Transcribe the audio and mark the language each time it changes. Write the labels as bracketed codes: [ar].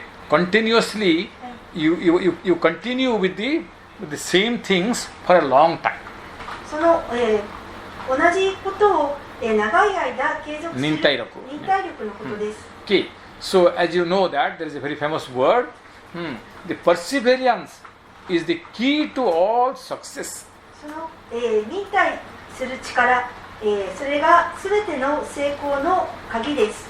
[en] continuously you continue with the same things for a long time. [ja] その、同じことを、長い間継続する忍耐力のことです。 [en] Okay, so as you know that there is a very famous word, the perseverance is the key to all success. [ja] その、忍耐する力、それがすべての成功の鍵です。